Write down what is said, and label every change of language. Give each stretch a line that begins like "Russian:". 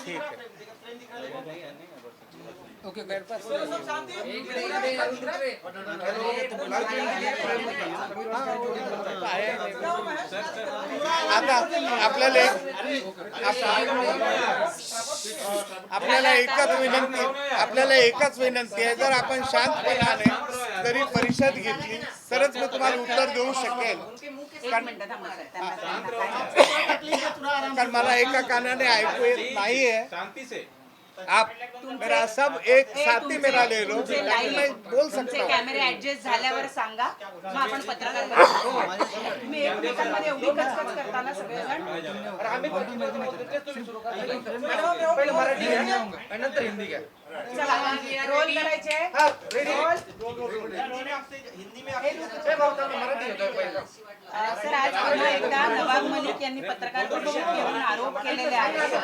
Hindi: ठीक है, ओके, मेरे पास
Marathi: आता आपल्याला एकच विनंती आहे, जर आपण शांतपणाने जरी परिषद घेतली तरच मी तुम्हाला उत्तर देऊ शकेल, कारण मला एका कानाने ऐकू येत नाहीये.
Hindi: आप मेरा सब एक साथी मेरा ले लो, मैं बोल सकता हूँ.
Marathi: कॅमेरे ऍडजस्ट झाल्यावर सांगा, मग आपण पत्रकार तुम्ही एकमेकांमध्ये एवढी कचकच करता ना सगळेजण. नंतर हिंदी घ्या. चला, रोल करायचे. सर, आज पुन्हा एकदा नवाब मलिक यांनी पत्रकार परिषद घेऊन आरोप केलेले आहेत.